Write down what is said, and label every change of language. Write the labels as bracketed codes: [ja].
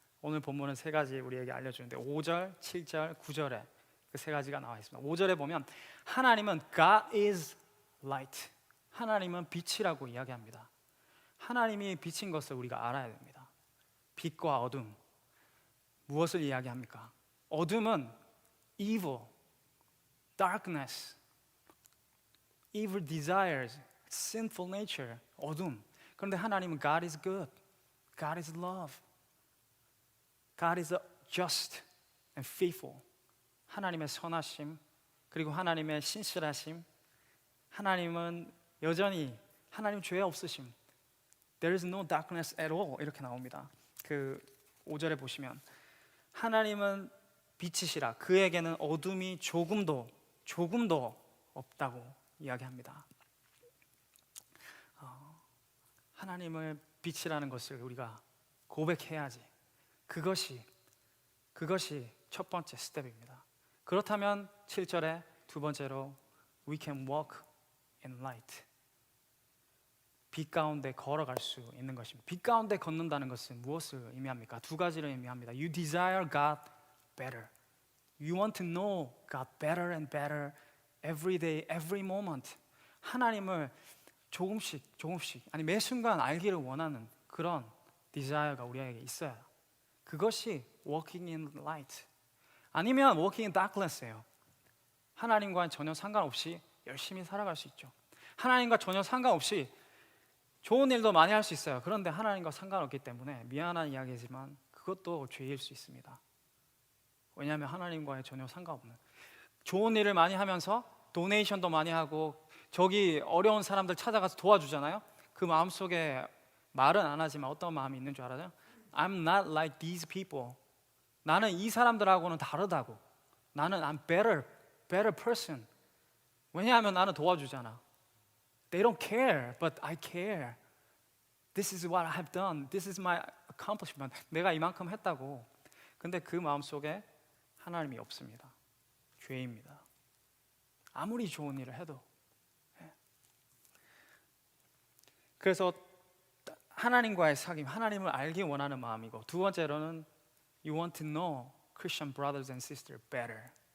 [ko] 오늘 본문은 세 가지 우리에게 알려주는데 5절, 7절, 9절에 그 세 가지가 나와 있습니다. 5절에 보면 하나님은 [en] God is light, [ko] 하나님은 빛이라고 이야기합니다. 하나님이 빛인 것을 우리가 알아야 됩니다. 빛과 어둠, 무엇을 이야기합니까? 어둠은 [en] evil, darkness, evil desires, sinful nature, [ko] 어둠. 그런데 하나님은 [en] God is good, God is love, God is just and faithful. [ko] 하나님의 선하심, 그리고 하나님의 신실하심, 하나님은 여전히, 하나님 죄 없으심, [en] There is no darkness at all, [ko] 이렇게 나옵니다. 그 5절에 보시면 하나님은 빛이시라, 그에게는 어둠이 조금도 없다고 이야기합니다. 하나님을 빛이라는 것을 우리가 고백해야지. 그것이 첫 번째 스텝입니다. 그렇다면 7절에 두 번째로 [en] We can walk in light. [ko] 빛 가운데 걸어갈 수 있는 것입니다. 빛 가운데 걷는다는 것은 무엇을 의미합니까? 두 가지를 의미합니다. [en] You desire God better. You want to know God better and better every day, every moment. [ko] 하나님을 조금씩 아니 매 순간 알기를 원하는 그런 desire가 우리에게 있어야, 그것이 [en] walking in light. [ko] 아니면 [en] walking in darkness [ko] 예요. 하나님과는 전혀 상관없이 열심히 살아갈 수 있죠. 하나님과 전혀 상관없이 좋은 일도 많이 할 수 있어요. 그런데 하나님과 상관없기 때문에 미안한 이야기지만 그것도 죄일 수 있습니다. 왜냐하면 하나님과의 전혀 상관없는 좋은 일을 많이 하면서 도네이션도 많이 하고 저기 어려운 사람들 찾아가서 도와주잖아요. 그 마음속에 말은 안 하지만 어떤 마음이 있는 줄 알아요? [en] I'm not like these people. [ko] 나는 이 사람들하고는 다르다고. 나는 [en] I'm better person. [ko] 왜냐하면 나는 도와주잖아. [en] They don't care, but I care. This is what I have done. This is my accomplishment. [ko] 내가 이만큼 했다고. 근데 그 마음속에 하나님이 없습니다. 죄입니다. 아무리 좋은 일을 해도. 그래서 하나님과의 사귐, 하나님을 알기 원하는 마음이고, 두 번째로는 [en] you want to know Christian brothers and sisters better.